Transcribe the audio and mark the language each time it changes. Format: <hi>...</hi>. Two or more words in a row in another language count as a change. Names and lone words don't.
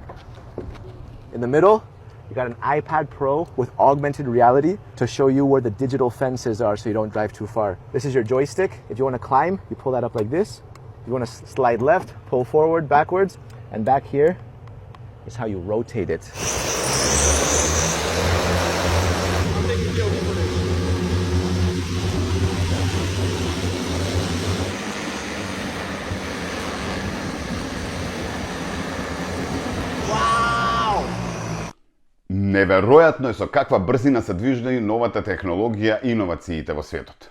<en>In the middle, you got an iPad Pro with augmented reality to show you where the digital fences are so you don't drive too far. This is your joystick. If you want to climb, you pull that up like this. If you want to slide left, pull forward, backwards, and back here is how you rotate it.</en> <mk>Неверојатно е со каква брзина се движи новата технологија и иновациите во светот.</mk>